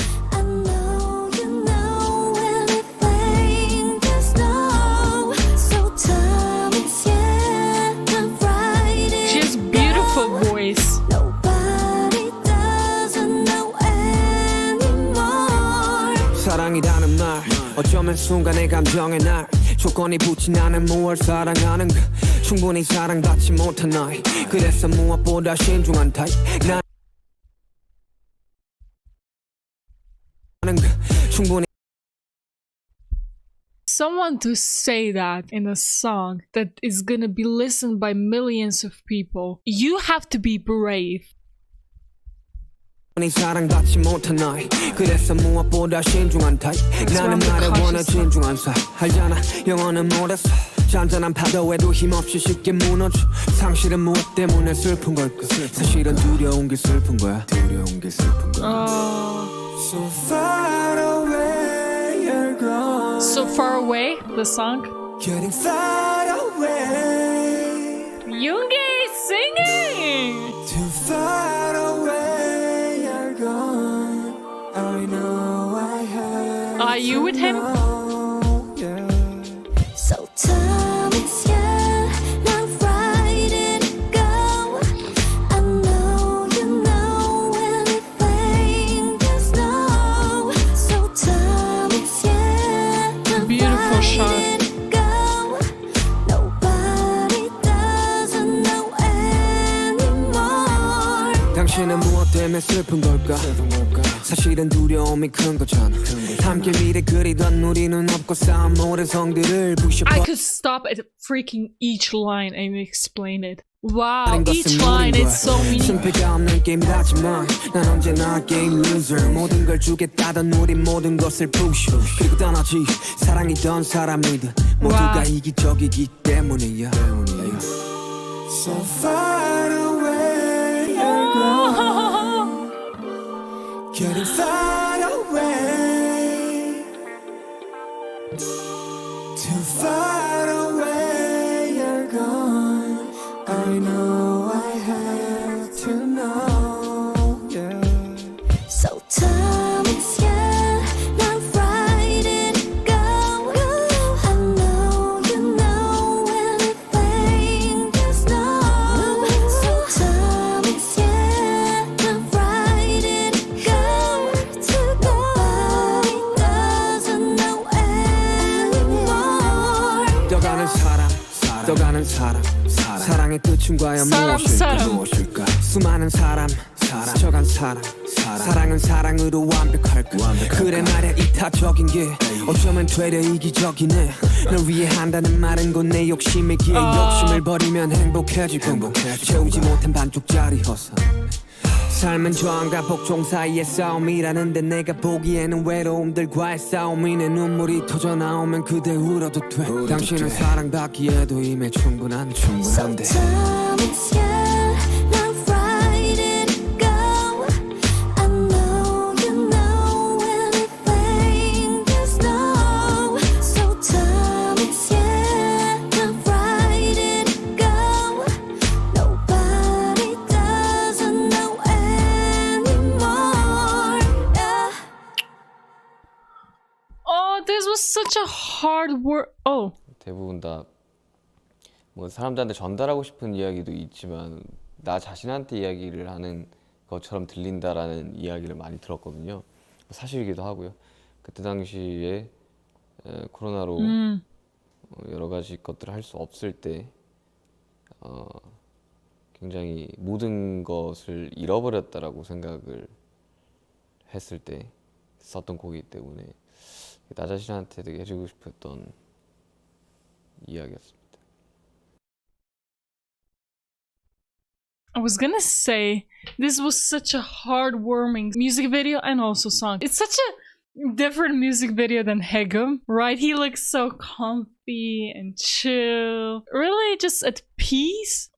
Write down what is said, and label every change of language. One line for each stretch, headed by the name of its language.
English: I know you know everything, just know. So time is now right and she has beautiful voice. Nobody doesn't know anymore.
Korean: 사랑이라는 말 어쩌면 순간의 감정의 날 조건이 붙진 않은 무얼 사랑하는 가 충분히 사랑받지 못한 나이 그래서 무엇보다 신중한 타입 나는 충분히
English: Someone to say that in a song that is gonna be listened by millions of people, you have to be brave.
Korean: 사랑받지 못한 나이 그래서 무엇보다 신중한 타입 나는 말에 원해 진중한 사 알잖아 영어는 못했어 잔잔한 파도에도 힘없이 쉽게 무너져 상실은 무엇 때문에 슬픈 걸까 사실은 두려운 게 슬픈 거야 두려운 게 슬픈 거야
English: So far away you're gone So Far Away, the song. Getting far away Yoongi singing! Too far away you're gone I know I have Are you with him? yeah. So time is now right and go. I know you know everything, just know. So time is now Beautiful right shot. and go. Nobody doesn't know anymore.
Korean: 당신은 무엇 때문에 슬픈 걸까 사실은 두려움이 큰 거잖아 함께 미래 그리던 우리는 없고 쌓은 모든 성들을 부셔
English: I could stop at freaking each line and explain it. Wow, each line is so meaningful.
Korean: 승패가 없는 게임이라지만 난 언제나 게임 loser 모든 걸 주겠다던 우린 모든 것을 부셔 그리고 떠나지 사랑이던 사람이든 모두가 이기적이기 때문이야
English: So far away you're gone Getting far away Too far away you're gone I know I have to know yeah. So time is now right and go. I know you know everything, just know. So time is now right and go. Nobody doesn't know anymore.
Korean: 떠가는 사람 떠가는 사람 사랑의 끝은 과연 무엇일까 수많은 사람 스쳐간 사람 사랑은 사랑으로 완벽할까 그래 말야 이타적인 게 어쩌면 되려 이기적이네 널 위해 한다는 말은 곧 내 욕심에 기에 욕심을 버리면 행복해질 건가 채우지 못한 반쪽짜리 허사 삶은 저항과 복종 사이의 싸움이라는데 내가 보기에는 외로움들과의 싸움이네 눈물이 터져 나오면 그대 울어도 돼 당신은 사랑받기에도 이미 충분한데
English: So time is now right and go. I know you know everything, just know. So time is now right and go. Nobody doesn't know anymore. Yeah. Oh, this was such hard work. Oh.
Korean: 대부분 다 뭐 사람들한테 전달하고 싶은 이야기도 있지만 나 자신한테 이야기를 하는 것처럼 들린다라는 이야기를 많이 들었거든요. 사실이기도 하고요. 그때 당시에 코로나로 여러 가지 것들을 할 수 없을 때 굉장히 모든 것을 잃어버렸다라고 생각을 했을 때 썼던 곡이기 때문에 나 자신한테 되게 해주고 싶었던 이야기였습니다.
English: I was gonna say, this was such a heartwarming music video and also song. It's such a different music video than Haegeum, right? He looks so comfy and chill, really just at peace.